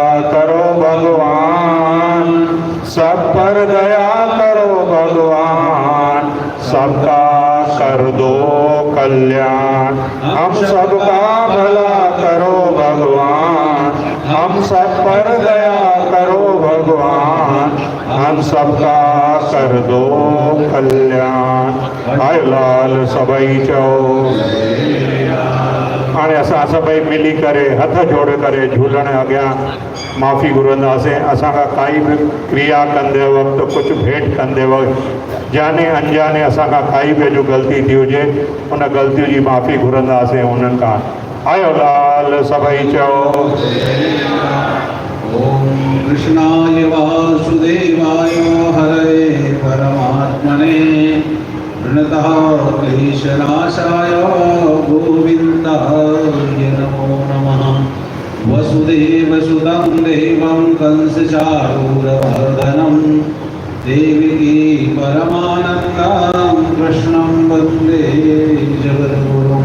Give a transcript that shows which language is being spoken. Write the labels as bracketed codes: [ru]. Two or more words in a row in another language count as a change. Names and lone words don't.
[hi] करो भगवान सब पर दया करो भगवान सबका कर दो कल्याण हम सबका भला करो भगवान हम सब पर दया करो भगवान हम सबका कर दो कल्याण [sd] आय लाल सभई चो हाणे असां सभई मिली करे हथ जोड़ करे झूलण अॻियां माफ़ी घुरंदासीं। असांखां काई बि क्रिया कंदे वक़्तु कुझु भेंट कंदे वक़्तु जाने अनजाने असांखां काई बि जो ग़लती थी हुजे उन ग़लतियूं जी माफ़ी घुरंदासीं उन्हनि खां। आयो लाल सभई चओ [sa] ओम कृष्णाय वासुदेवाय हरे परमात्मने प्रणतः क्लेशनाशाय गोविन्दाय नमो नमः। वसुदेवसुतं देवं कंसचारूरमर्दनं देवकी परमानन्दं कृष्णं वन्दे जगद्गुरुं।